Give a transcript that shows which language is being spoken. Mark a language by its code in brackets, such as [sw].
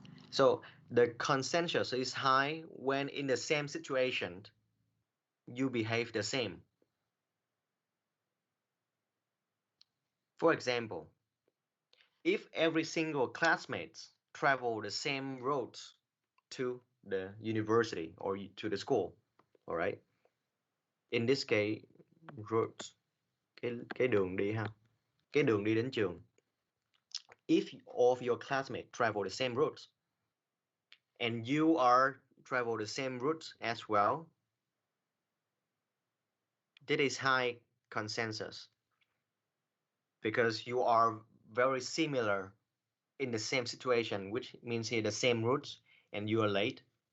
[en] So the consensus is high when in the same situation you behave the same. For example, if every single classmates travel the same roads to the university or to the school, all right? In this case, roads, [vi] cái đường đi ha, cái đường đi đến trường. [en] If all of your classmates travel the same routes and you are travel the same routes as well, that is high consensus because you are very similar in the same situation, which means here the same routes, and you are late.